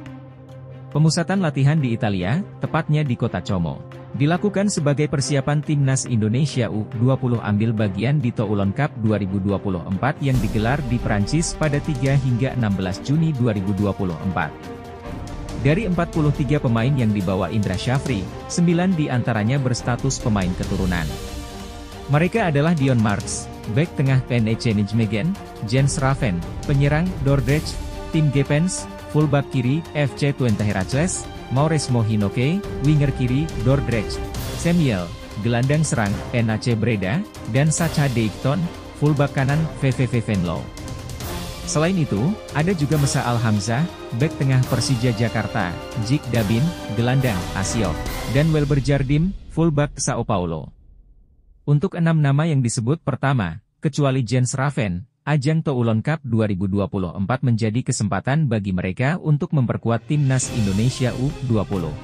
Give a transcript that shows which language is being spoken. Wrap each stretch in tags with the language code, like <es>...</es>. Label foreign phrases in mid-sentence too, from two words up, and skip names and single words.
<id>Pemusatan latihan di Italia, tepatnya di kota Como, dilakukan sebagai persiapan timnas Indonesia U20 ambil bagian di Toulon Cup 2024 yang digelar di Prancis pada 3 hingga 16 Juni 2024. Dari 43 pemain yang dibawa Indra Syafri, 9 diantaranya berstatus pemain keturunan. Mereka adalah Dion Marks, bek tengah PNEC Nijmegen, Jens Raven, penyerang Dordrecht, Tim Gepens, fullback kiri FC Twente Heracles, Maurice Mohinoke, winger kiri Dordrecht, Samuel, gelandang serang NAC Breda, dan Sacha Deikton, fullback kanan VVV Venlo. Selain itu, ada juga Mesa Al-Hamzah, bek tengah Persija Jakarta, Jik Dabin, gelandang Asiop, dan Welber Jardim, fullback Sao Paulo. Untuk 6 nama yang disebut pertama, kecuali Jens Raven, ajang Toulon Cup 2024 menjadi kesempatan bagi mereka untuk memperkuat timnas Indonesia U20.</id>